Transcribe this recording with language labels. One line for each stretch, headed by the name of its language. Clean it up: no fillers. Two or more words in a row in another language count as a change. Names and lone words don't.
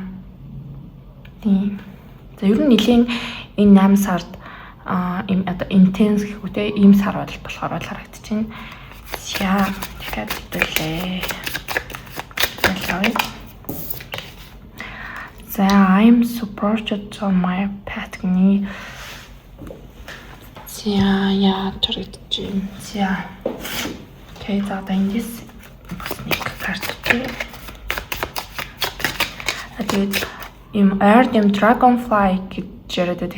Mongolian: Тийм. За ер нь нэлийн энэ 8 сард им одоо
English: intense гэх
Mongolian: үү те ийм сар болохоор харагдаж байна. За тэгэхээр хэлээ. За
English: I'm supported on my path
Mongolian: гэнэ. За яа харагдаж байна. За okay, за эндээс бас нэг карт үү. Тэгээд им Air Dim Dragonfly гэж яриад байдаг.